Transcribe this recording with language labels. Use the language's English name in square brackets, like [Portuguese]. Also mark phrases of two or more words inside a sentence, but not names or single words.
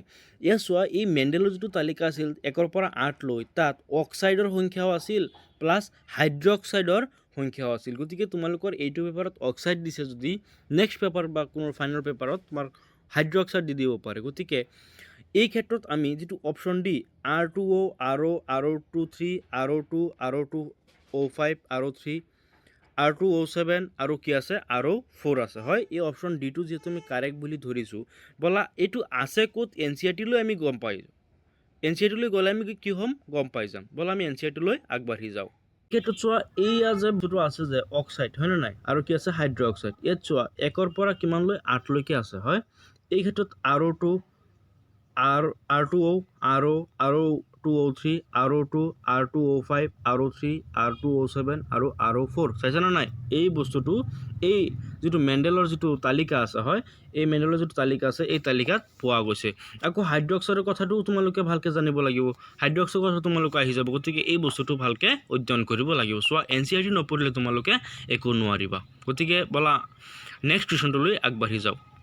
[Assamese] ইয়াত চোৱা এই মেণ্ডেলৰ যিটো তালিকা আছিল 1ৰ পৰা 8লৈ, তাত অক্সাইডৰ সংখ্যাও আছিল প্লাছ হাইড্ৰক্সাইডৰ সংখ্যাও আছিল। গতিকে তোমালোকৰ এইটো পেপাৰত অক্সাইড দিছে যদি [English] next paper [Assamese] বা কোনো ফাইনেল পেপাৰত তোমাৰ হাইড্ৰক্সাইড দি দিব পাৰে। গতিকে এই ক্ষেত্ৰত আমি যিটো [English] option D [Assamese] R2O R23 R02 R2O5 R3 R2O7 আৰু কি আছে R4 আছে হয় এই অপশ্যন ডিটো যিহেতু আমি কাৰেক্ট বুলি ধৰিছোঁ ব'লা এইটো আছে ক'ত NCERT লৈ আমি গম পাই NCERT লৈ গ'লে আমি কি হ'ম গম পাই যাম ব'লা আমি NCERT লৈ আগবাঢ়ি যাওঁ ক্ষেত্ৰত চোৱা এইয়া যে যিটো আছে যে অক্সাইড হয়নে নাই আৰু কি আছে হাইড্ৰ অক্সাইড ইয়াত চোৱা 1ৰ পৰা কিমানলৈ 8 লৈকে আছে হয় এই ক্ষেত্ৰত R2 R2O R2O3 R2 R2O5 R3 R2O7 আৰু R4 চাইছে না নাই এই বস্তুটো এই যিটো মেণ্ডেলৰ যিটো তালিকা আছে হয় এই মেণ্ডেলৰ যিটো তালিকা আছে এই তালিকাত পোৱা গৈছে আকৌ হাইড্ৰক্সাইডৰ কথাটো তোমালোকে ভালকৈ জানিব লাগিব হাইড্ৰক্সাইডৰ কথা তোমালোকে আহি যাব গতিকে এই বস্তুটো ভালকৈ অধ্যয়ন কৰিব লাগিব চোৱা NCERT নপঢ়িলে তোমালোকে একো নোৱাৰিবা গতিকে বলা নেক্সট কুৱেশ্যনটোলৈ আগবাঢ়ি যাওঁ